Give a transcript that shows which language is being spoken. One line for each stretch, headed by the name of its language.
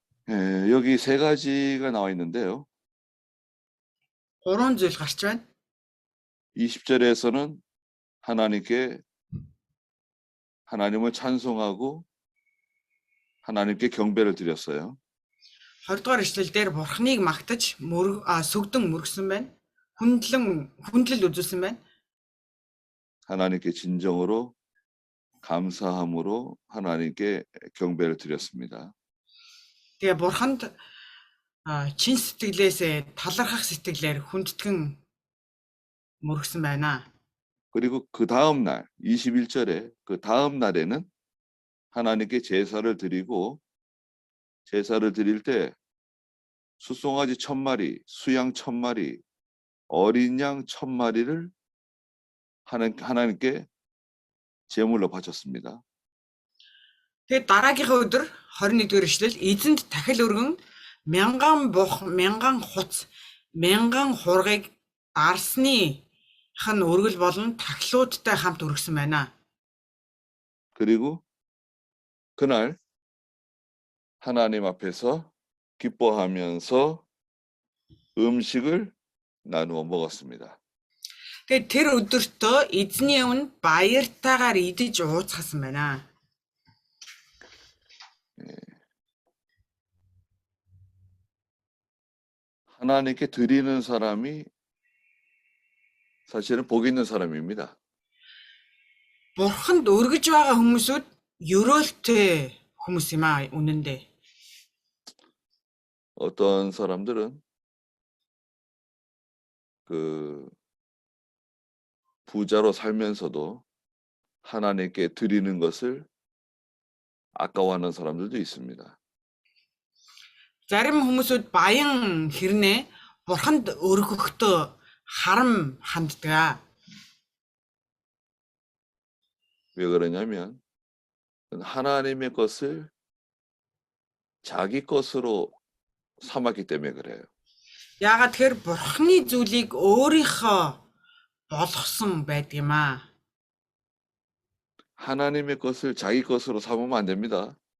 Korean: 예, 여기 세 가지가 나와 있는데요.
Mongolian: гурван зүйл гарч байна.
Korean: 20절에서는 하나님께 하나님을 찬송하고 하나님께 경배를 드렸어요.
Mongolian: 20 дугаар ишлэлдэр Бурханыг магтаж сүгдэн мөргсөн байна. хүндлэл үзүүлсэн байна.
Korean: 하나님께 진정으로 감사함으로 하나님께 경배를 드렸습니다.
Mongolian: Тэгээ Бурханд чин сэтгэлээсээ талархах сэтгэлээр хүндэтгэн мөргсөн байна.
Korean: 그리고 그 다음 날 21절에 그 다음 날에는 하나님께 제사를 드리고 제사를 드릴 때 숫송아지 1000마리, 수양 1000마리, 어린 양 1000마리를 하나님께 제물로 바쳤습니다.
Mongolian: Тэгээ дараагийнхаа өдөр 21-р ишлэл эзэнд дахил өргөн мянган бух, мянган хуц, мянган хургийг дарсных нь өргөл болон тахлуудтай хамт өргөсөн байна.
Korean: 그리고 그날 하나님 앞에서 기뻐하면서 음식을 나누어 먹었습니다.
Mongolian: Тэгээ тэр өдөртөө эзний өмнө баяртайгаар идэж ууцгасан байна.
Korean: 하나님께 드리는 사람이 사실은 복 있는 사람입니다.
Mongolian: Бурханд өргөж байгаа хүмүүсүүд ёроолтой хүмүүс юм аа үнэндээ.
Korean: 어떤 사람들은 그 부자로 살면서도 하나님께 드리는 것을 아까워하는 사람들도 있습니다.
Mongolian: Зарим хүмүүсүүд баян хэрнээ Бурханд өргөхдөө харам ханддаг.
Korean: 왜 그러냐면 하나님의 것을 자기 것으로 삼았기 때문에 그래요.
Mongolian: Яагаад тэгэхээр Бурханы зүйлийг өөрийнхөө болгосон байдаг юм аа.
Korean: 하나님의 것을 자기 것으로 삼으면 안 됩니다.